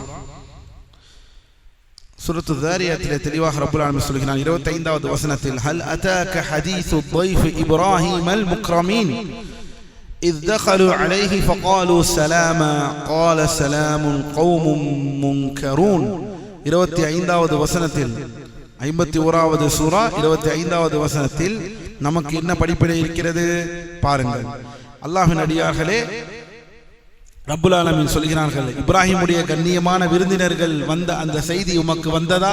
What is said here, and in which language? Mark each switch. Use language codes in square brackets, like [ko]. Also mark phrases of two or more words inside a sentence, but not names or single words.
[ta] சூரத்து ذாரியாத்திலே தெளிவாக [ar] رب العالمين [ta] சொல்கிறான் 25வது வசனத்தில் [ar] هل أتاك حديث ضيف إبراهيم المكرمين إذ دخلوا عليه فقالوا سلاما قال سلام قوم منكرون [ta] 25வது வசனத்தில் 51வது சூரா 25வது வசனத்தில் நமக்கு என்ன படிப்பினை இருக்கிறது பாருங்கள். அல்லாஹ்வின் அடியார்களே, [ar] رب العالمين [ta] சொல்கிறார்கள், இப்ராஹிமுடைய கண்ணியமான விருந்தினர்கள் வந்த அந்த செய்தி உமக்கு வந்ததா?